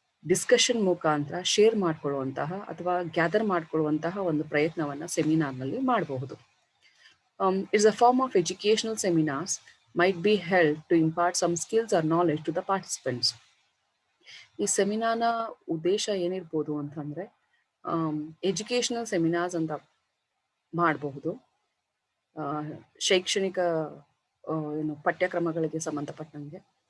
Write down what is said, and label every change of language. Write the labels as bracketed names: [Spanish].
[Kannada] Discussion ಮುಖಾಂತರ share ಮಾಡ್ಕೊಳ್ಳುವಂತಹ ಅಥವಾ gather ಮಾಡ್ಕೊಳ್ಳುವಂತಹ ಒಂದು ಪ್ರಯತ್ನವನ್ನು ಸೆಮಿನಾರ್ನಲ್ಲಿ ಮಾಡಬಹುದು. [English] It's a form of educational seminars might be held to impart some skills or knowledge to the participants. [Kannada] ಈ ಸೆಮಿನಾರ್ನ ಉದ್ದೇಶ ಏನಿರ್ಬೋದು ಅಂತಂದರೆ ಎಜುಕೇಷನಲ್ ಸೆಮಿನಾರ್ಸ್ ಅಂತ ಮಾಡಬಹುದು. ಶೈಕ್ಷಣಿಕ ಏನು ಪಠ್ಯಕ್ರಮಗಳಿಗೆ ಸಂಬಂಧಪಟ್ಟಂಗೆ.